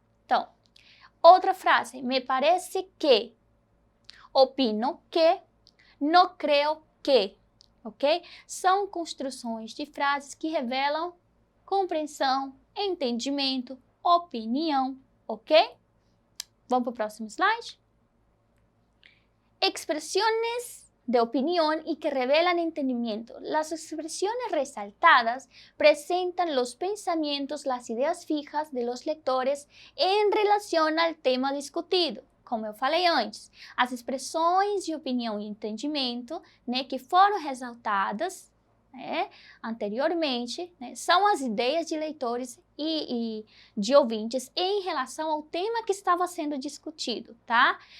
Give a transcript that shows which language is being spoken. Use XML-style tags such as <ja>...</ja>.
<pt>Então, outra frase. Me parece que, opino que, não creio que. Ok? São construções de frases que revelam compreensão, entendimento, opinião, ok? Vamos para o próximo slide?</pt> <es>Expresiones de opinión y que revelan entendimiento. Las expresiones resaltadas presentan los pensamientos, las ideas fijas de los lectores en relación al tema discutido.</es> <pt>Como eu falei antes, as expressões de opinião e entendimento, né, que foram ressaltadas, né, anteriormente, né, são as ideias de leitores e de ouvintes em relação ao tema que estava sendo discutido, tá?</pt>